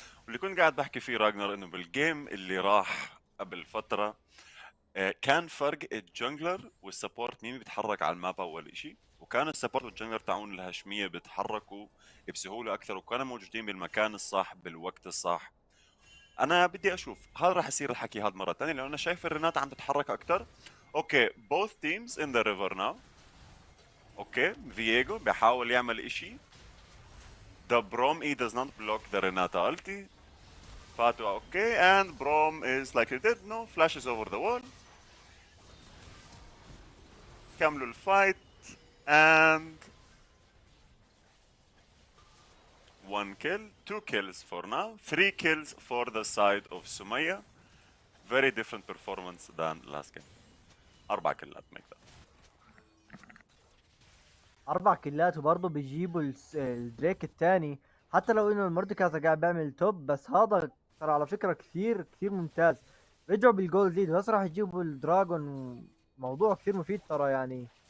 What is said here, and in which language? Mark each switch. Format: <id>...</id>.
<ar>واللي كنت قاعد بحكي فيه راجنر انه بالجيم اللي راح قبل فترة كان فرق الجنجلر والسبورت مين بيتحرك على الماب اول اشي، وكان السبورت والجنجلر تاعون الهشمية بيتحركوا بسهولة اكثر وكانوا موجودين بالمكان الصح بالوقت الصح. انا بدي اشوف هل راح يصير الحكي هذا مرة ثانية، لانه انا شايف الرنات عم تتحرك اكثر.</ar> <en>Okay both teams in the river now.</en> <ar>اوكي فييجو بيحاول يعمل اشي.</ar> <en>The Brom E does not block the Renata ulti.</en> <ar>فاتوا اوكي</ar> <en>and Brom is likely dead. No flashes over the wall.</en> <ar>كملوا الفايت</ar> <en>and one kill, two kills for now, three kills for the side of Sumaya. Very different performance than last game.</en> <ar>4 كلات</ar> <en>make that.</en> <ar>4 كيلات وبرضه بيجيبوا الدريك الثاني. حتى لو انه المورديكاس قاعد بيعمل توب، بس هذا ترى على فكرة كثير ممتاز. رجعوا بالجولد ليد وهسه راح يجيبوا الدراجون. موضوع كثير مفيد ترى يعني.</ar>